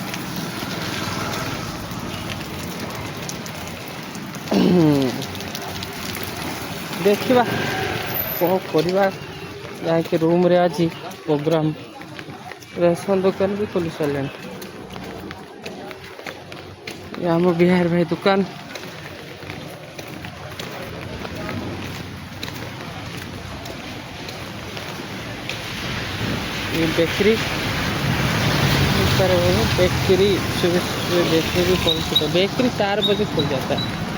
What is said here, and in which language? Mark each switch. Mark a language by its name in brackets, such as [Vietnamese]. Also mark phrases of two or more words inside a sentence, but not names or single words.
[Odia] ଦେଖିବା କ'ଣ କରିବା। ଯାଇକି ରୁମ୍ରେ ଆଜି ପ୍ରୋଗ୍ରାମ୍। ରେସନ ଦୋକାନ ବି ଖୋଲି ସାରିଲାଣି। ଆମ ବିହାର ଭାଇ [Hindi] दुकान, ये बेकरी बेकरी सुबह बेकरी भी खोल चुका है। बेकरी 4 बजे खुल जाता है।